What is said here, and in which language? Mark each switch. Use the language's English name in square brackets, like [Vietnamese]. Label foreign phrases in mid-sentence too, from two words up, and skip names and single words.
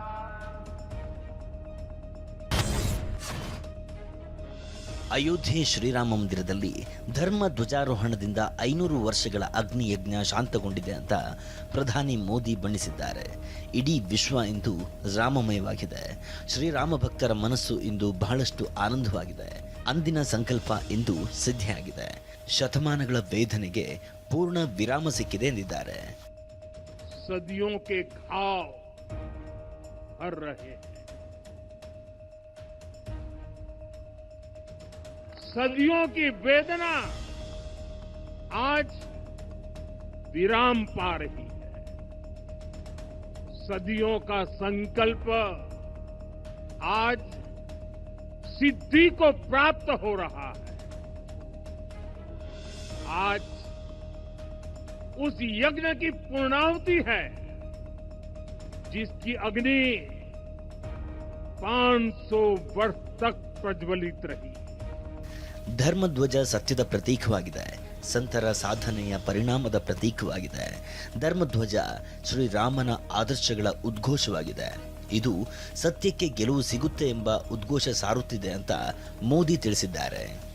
[Kannada] ಅಯೋಧ್ಯೆ ಶ್ರೀರಾಮ ಮಂದಿರದಲ್ಲಿ ಧರ್ಮ ಧ್ವಜಾರೋಹಣದಿಂದ 500 ವರ್ಷಗಳ ಅಗ್ನಿಯಜ್ಞ ಶಾಂತಗೊಂಡಿದೆ ಅಂತ ಪ್ರಧಾನಿ ಮೋದಿ ಬಣ್ಣಿಸಿದ್ದಾರೆ. ಇಡೀ ವಿಶ್ವ ಇಂದು ರಾಮಮಯವಾಗಿದೆ. ಶ್ರೀರಾಮ ಭಕ್ತರ ಮನಸ್ಸು ಇಂದು ಬಹಳಷ್ಟು ಆನಂದವಾಗಿದೆ. ಅಂದಿನ ಸಂಕಲ್ಪ ಇಂದು ಸಿದ್ಧಿಯಾಗಿದೆ. ಶತಮಾನಗಳ ವೇದನೆಗೆ ಪೂರ್ಣ ವಿರಾಮ ಸಿಕ್ಕಿದೆ ಎಂದಿದ್ದಾರೆ. [Hindi] सदियों के घाव भर रहे हैं, सदियों की वेदना आज विराम पा रही है. सदियों का संकल्प आज सिद्धि को प्राप्त हो रहा है. आज उस यज्ञ की पूर्णाहुति है जिसकी अग्नि 500 वर्ष तक प्रज्वलित रही. [Kannada] ಧರ್ಮಧ್ವಜ ಸತ್ಯದ ಪ್ರತೀಕವಾಗಿದೆ. ಸಂತರ ಸಾಧನೆಯ ಪರಿಣಾಮದ ಪ್ರತೀಕವಾಗಿದೆ. ಧರ್ಮಧ್ವಜ ಶ್ರೀರಾಮನ ಆದರ್ಶಗಳ ಉದ್ಘೋಷವಾಗಿದೆ. ಇದು ಸತ್ಯಕ್ಕೆ ಗೆಲುವು ಸಿಗುತ್ತೆ ಎಂಬ ಉದ್ಘೋಷ ಸಾರುತ್ತಿದೆ ಅಂತ ಮೋದಿ ತಿಳಿಸಿದ್ದಾರೆ.